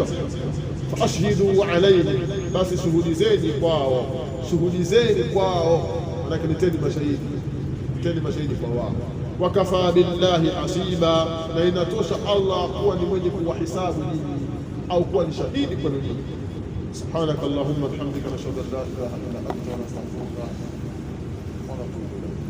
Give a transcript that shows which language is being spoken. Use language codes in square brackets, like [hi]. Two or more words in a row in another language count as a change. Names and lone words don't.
[ar] فأشهدوا عليهم, [sw] basi shuhudizeni kwao, shuhudizeni kwao, manake leteni mashahidi, leteni mashahidi kwa wao. [ar] وكفى بالله حسيبا, [sw] na inatosha Allah kuwa ni mwenye kuwahisabu nyinyi, au kuwa ni shahidi kwa nyinyi. [ar] سبحانك اللهم وبحمدك نشهد أن لا إله إلا أنت نستغفرك ونتوب.